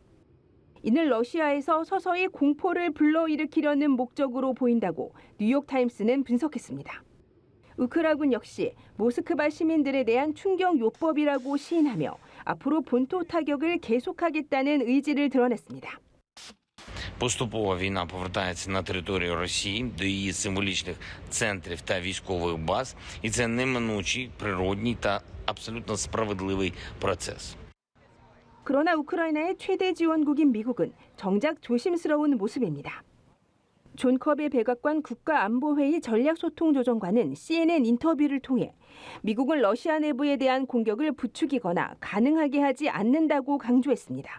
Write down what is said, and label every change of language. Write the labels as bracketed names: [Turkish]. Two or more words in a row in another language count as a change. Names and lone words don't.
[Korean] 이는 러시아에서 서서히 공포를 불러일으키려는 목적으로 보인다고 뉴욕타임스는 분석했습니다. 우크라군 역시 모스크바 시민들에 대한 충격 요법이라고 시인하며 앞으로 본토 타격을 계속하겠다는 의지를 드러냈습니다. [Ukrainian] Поступово війна повертається на територію Росії до її символічних центрів та військових баз, і це неминучий, природній та абсолютно справедливий процес. [Korean] 그러나 우크라이나의 최대 지원국인 미국은 정작 조심스러운 모습입니다. 존 커비 백악관 국가안보회의 전략소통조정관은 CNN 인터뷰를 통해 미국은 러시아 내부에 대한 공격을 부추기거나 가능하게 하지 않는다고 강조했습니다.